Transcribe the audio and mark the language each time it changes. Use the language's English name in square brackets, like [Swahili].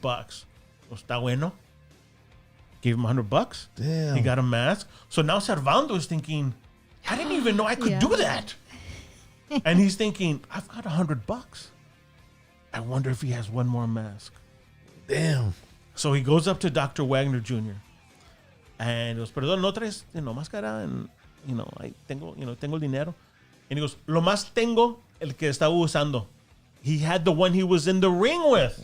[English] Está bueno. Gave him $100. Damn. He got a mask. So now Servando is thinking, I didn't even know I could do that. And he's thinking, I've got $100. I wonder if he has one more mask. Damn. So he goes up to Dr. Wagner Jr. [Spanish] And he goes, perdón, no traes, máscara, and, tengo el dinero. And he goes, lo más tengo el que estaba usando. [English] He had the one he was in the ring with.